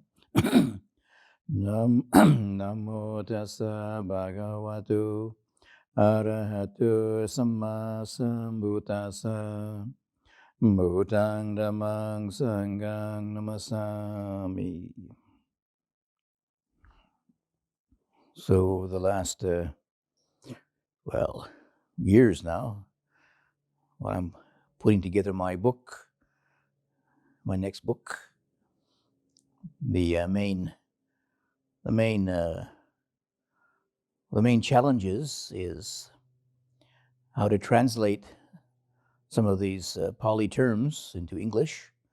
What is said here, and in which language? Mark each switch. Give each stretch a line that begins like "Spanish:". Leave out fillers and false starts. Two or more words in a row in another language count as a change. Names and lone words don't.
Pali: Namo tassa bhagavato arahatu samma sambuddhassa. Buddhang dhammang sanghang namasami.
English: So the last, years now, while I'm putting together my book, my next book, the main challenges is how to translate some of these Pali terms into English.